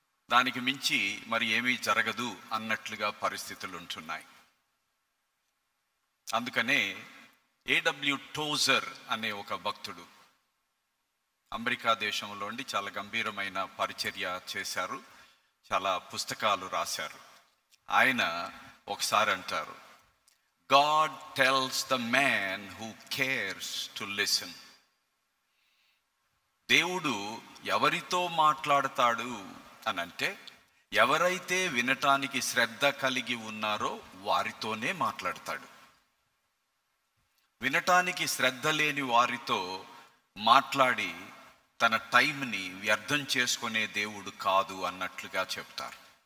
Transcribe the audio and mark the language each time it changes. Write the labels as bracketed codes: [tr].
[te] దానికి మించి మరి ఏమీ జరగదు అన్నట్లుగా పరిస్థితులు ఉంటున్నాయి. అందుకనే A.W. టోజర్ అనే ఒక భక్తుడు అమెరికా దేశంలో ఉండి చాలా గంభీరమైన పరిచర్య చేశారు, చాలా పుస్తకాలు రాశారు. ఆయన ఒకసారి అంటారు, [en] God tells the man who cares to listen. [te] దేవుడు ఎవరితో మాట్లాడతాడు అనంటే ఎవరైతే వినటానికి శ్రద్ధ కలిగి ఉన్నారో వారితోనే మాట్లాడతాడు. వినటానికి శ్రద్ధ లేని వారితో మాట్లాడి తన టైంని వ్యర్థం చేసుకునే దేవుడు కాదు అన్నట్లుగా చెప్తారు.